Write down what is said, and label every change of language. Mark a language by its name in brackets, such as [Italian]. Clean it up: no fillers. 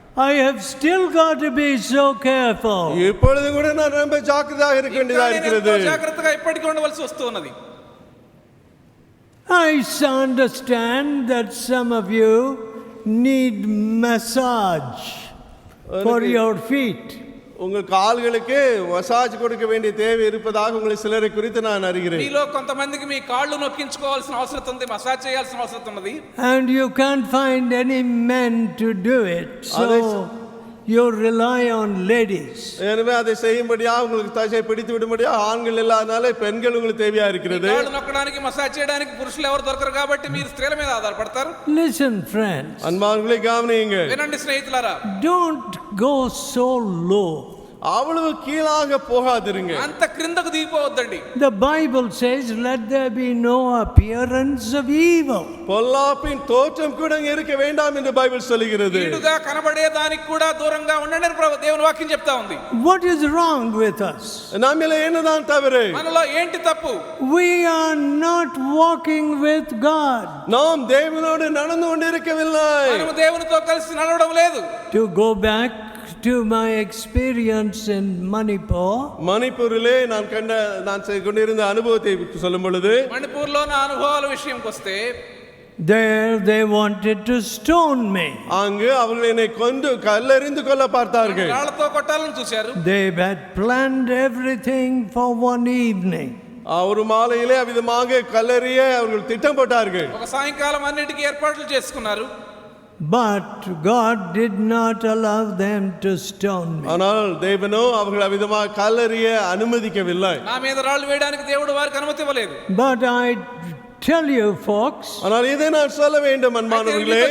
[English] I have still got to be so careful. [Tamil] இப்பொழுது கூட நான் ரொம்ப ஜாக்கிரதையாக இருக்க வேண்டியதா இருக்கிறது. [Telugu] జాగ్రత్తగా ఇప్పటికీ ఉండవలసి వస్తున్నది. [English] I understand that some of you need massage for your feet. [Tamil] உங்கள் கால்களுக்கு மசாஜ் கொடுக்க வேண்டிய தேவை இருப்பதாக உங்களை சிலரை குறித்து நான் அறிகிறேன். [Telugu] మీలో కొంతమందికి మీ కాళ్ళు నొక్కించుకోవాల్సిన అవసరం ఉంది, మసాజ్ చేయాల్సిన అవసరం ఉన్నది. [English] And you can't find any men to do it. So you rely on ladies. [Tamil] எனவே அதை செய்யும்படியா உங்களுக்கு தசை பிடித்து விடும்படியா ஆண்கள் இல்லாதனால பெண்கள் உங்களுக்கு தேவையா இருக்கிறது. [Telugu] కాళ్ళు నొక్కడానికి మసాజ్ చేయడానికి పురుషులు ఎవరు దొరకరు కాబట్టి మీరు స్త్రీల మీద ఆధారపడతారు. [English] Listen, friends. [Tamil] அன்பானவர்களே கவனியுங்கள். [Telugu] వినండి స్నేహితులారా, [English] Don't go so low. [Tamil] அவ்வளவு கீழாக போகாதிருங்க. [Telugu] అంత క్రిందకు దిగిపోవద్దండి. [English] The Bible says, let there be no appearance of evil. [Tamil] பொல்லாப்பின் தோற்றம் கூட இருக்க வேண்டாம் என்று பைபிள் சொல்கிறது. [Telugu] కీడుగా కనబడే దానికి కూడా దూరంగా ఉండండి అని దేవుని వాక్యం చెప్తా ఉంది. [English] What is wrong with us? [Tamil] நம்மில என்னதான் தவறு? [Telugu] మనలో ఏంటి తప్పు? [English] We are not walking with God. [Tamil] நாம் தேவனோடு நடந்து கொண்டிருக்கவில்லை. [Telugu] మనము దేవునితో కలిసి నడవడం లేదు. [English] To go back to my experience in Manipur, [Tamil] மணிப்பூரிலே நான் கொண்டிருந்த அனுபவத்தை சொல்லும் பொழுது, [Telugu] మణిపూర్లో నా అనుభవాల విషయంకి వస్తే, [English] there they wanted to stone me. [Tamil] அங்கு அவர்கள் என்னை கொண்டு கல்லெறிந்து கொள்ள பார்த்தார்கள். [Telugu] రాళ్లతో కొట్టాలని చూశారు. [English] They had planned everything for one evening. [Tamil] ஒரு மாலையிலே அவ்விதமாக கல்லெறிய அவர்கள் திட்டம் போட்டார்கள். [Telugu] ఒక సాయంకాలం అన్నిటికీ ఏర్పాట్లు చేసుకున్నారు. [English] But God did not allow them to stone me. [Tamil] ஆனால் தேவனோ அவர்கள் அவ்விதமாக கல்லெறிய அனுமதிக்கவில்லை. [Telugu] నా మీద రాళ్ళు వేయడానికి దేవుడు వారికి అనుమతి ఇవ్వలేదు. [English] But I tell you folks, [Tamil] ஆனால் இதை நான் சொல்ல வேண்டும் அன்பானவர்களே,